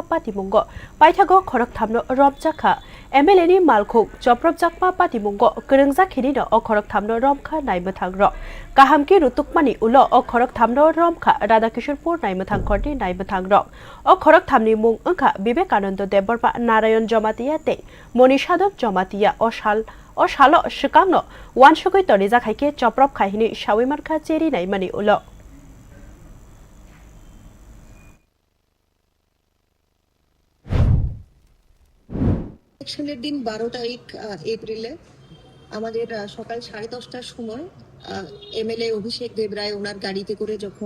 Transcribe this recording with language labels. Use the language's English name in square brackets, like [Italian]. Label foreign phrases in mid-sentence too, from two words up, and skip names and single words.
[Kok Borok] पातिमुंग पाइथागो खरकथामनो रबजाखा एमएलए नि मालखुक जप्रबजाकमा पातिमुंग गोरोंजाखिनिनो अखरकथामनो रमखा नायमोथांर गाहामकि रुतुकमानि उलो अखरकथामनो रमखा राधाकिशोरपुर नायमोथांखरनि नायमोथांर अखरकथामनि मुं ओंखा विवेकानंद देबबरपा नारायण जमातिया ते मनीषादब जमातिया अशालो शिकांनो वानसुगै तनि जाखाइके चप्रब खाहिनि साविमारखा चेरि नायमानि उलो [Bangla] ইলেকশনের দিন 12 তারিখ এপ্রিলে আমাদের সকাল 10:30টার সময় এমএলএ অভিষেক দেব রায় ওনার গাড়িতে